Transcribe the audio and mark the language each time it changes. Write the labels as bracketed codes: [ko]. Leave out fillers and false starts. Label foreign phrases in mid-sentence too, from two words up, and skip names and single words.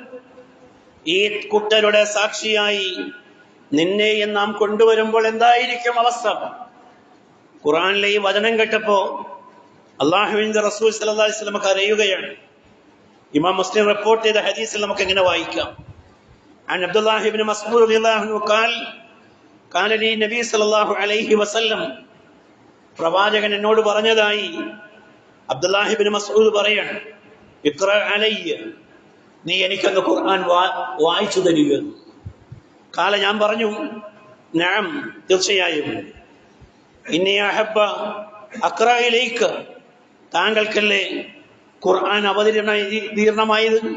[ml] ഈ കൂട്ടരുടെ സാക്ഷിയായി നിന്നെയും നാം കൊണ്ടുവരുമ്പോൾ എന്തായിരിക്കും അവസ്ഥ? ഖുർആനിലെ ഈ വചനം കേട്ടപ്പോ അള്ളാഹുവിന്റെ റസൂൽ [ar] صلى الله عليه وسلم [ml] കരയുകയാണ്. ഇമാം മുസ്ലിം റിപ്പോർട്ട് ചെയ്ത ഹദീസിൽ നമുക്ക് ഇങ്ങനെ വായിക്കാം. [ar] عن عبد الله بن مسعود رضي الله عنه قال لي النبي صلى الله عليه وسلم [ml] പ്രവാചകൻ എന്നോട് പറഞ്ഞതായി അബ്ദുല്ലാഹി ഇബ്നു മസ്ഊദ് പറയാണ്, [ar] اقرأ علي, [ml] നീ എനിക്കൊന്ന് ഖുർആൻ വായിച്ചു തരിക. കാല, ഞാൻ പറഞ്ഞു, നഅം, തീർച്ചയായും. [ar] إني أحب أقرأ إليك, [ml] താങ്കൾക്കല്ലേ ഖുർആൻ അവതീർണമായത്.